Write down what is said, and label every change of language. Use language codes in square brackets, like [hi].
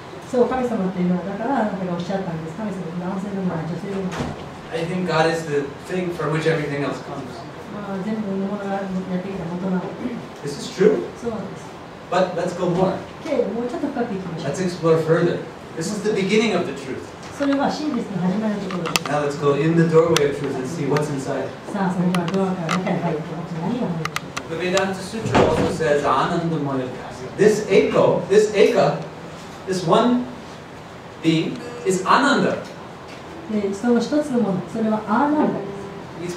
[ja] そう、神様っていうのは、だからあなたがおっしゃったんです。神様は男性でもない、女性でもない。 [en] I think God is the thing from which everything else comes. [ja] まあ、全部のものがやってきた元なので。 [en] This is true, [ja] そうなんです。 [en] but let's go more. [ja] けれどもうちょっと深くいきましょう。 [en] Let's explore further. This is the beginning of the truth. [ja] それは真実の始まりのところです。 [en] Now let's go in the doorway of truth and see what's inside. [ja] さあ、それではドアから中に入って何が入るでしょうか。 [en] The Vedanta Sutra also says Anandamaya. This eka, this one being is Ananda. [ja] でその一つのもの、それはアーナンダです。